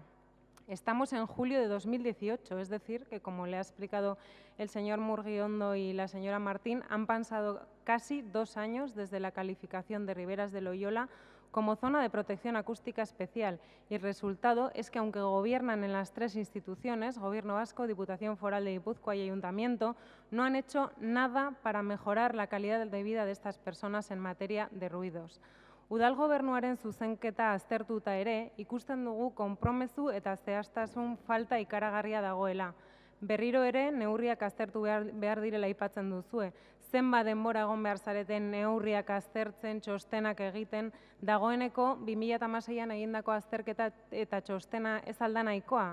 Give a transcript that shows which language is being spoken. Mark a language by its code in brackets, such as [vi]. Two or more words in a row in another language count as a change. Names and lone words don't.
[es] Estamos en julio de 2018, es decir, que como le ha explicado el señor Murguiondo y la señora Martín, han pasado casi 2 años desde la calificación de Riberas de Loyola como zona de protección acústica especial, y el resultado es que aunque gobiernan en las 3 instituciones, Gobierno Vasco, Diputación Foral de Guipúzcoa y Ayuntamiento, no han hecho nada para mejorar la calidad de vida de estas personas en materia de ruidos. [eu] Udal gobernuaren zuzenketa aztertuta ere, ikusten dugu konpromezu eta zehaztasun falta ikaragarria dagoela. Berriro ere, neurriak aztertu behar direla aipatzen duzue. Zenbat denbora egon behar zareten neurriak aztertzen, txostenak egiten, dagoeneko 2016an egindako azterketa eta txostena ez alda nahikoa.